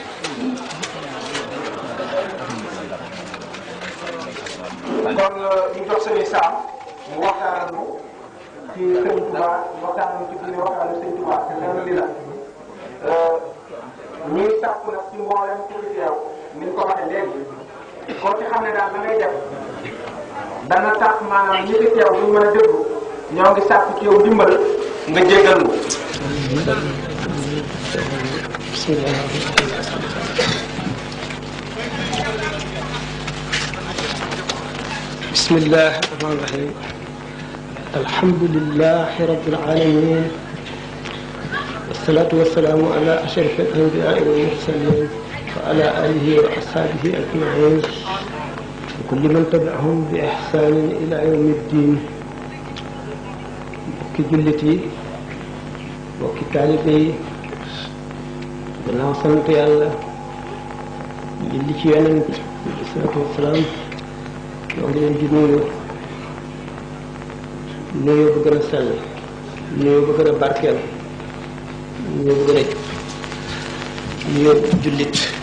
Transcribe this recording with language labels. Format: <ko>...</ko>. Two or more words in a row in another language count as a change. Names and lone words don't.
<wo>kon ñu jox Serigne Sam mu waxtaan ak ñu ci Serigne Touba waxtaan ak ñu ci biir waxtaan ak Serigne Touba te loolu li la ñuy sàkku nag ci mboolem ku fi teew ni ñu ko waxee léegi koo ci xam ne daal da ngay def dana tax maanaam ñi fi teew ñu mën a déglu ñoo ngi sàkku ci yow dimbal nga jéggal mu.</wo> <ar>بسم الله الرحمن الرحيم الحمد لله رب العالمين والصلاة والسلام على أشرف الأنبياء والمرسلين وعلى آله وأصحابه أجمعين وكل من تبعهم بإحسان إلى يوم الدين</ar> <wo>bokki jullit yi bokki taalibe yi gannaaw sant yàlla julli ci Yonent bi</wo> <ar>عليه الصلاة والسلام</ar> <wo>ñoo ngi leen di nuyu nuyoo bu gën a sell nuyoo bu gën a barkeel nuyoo bu gën a nuyoo jullit</wo>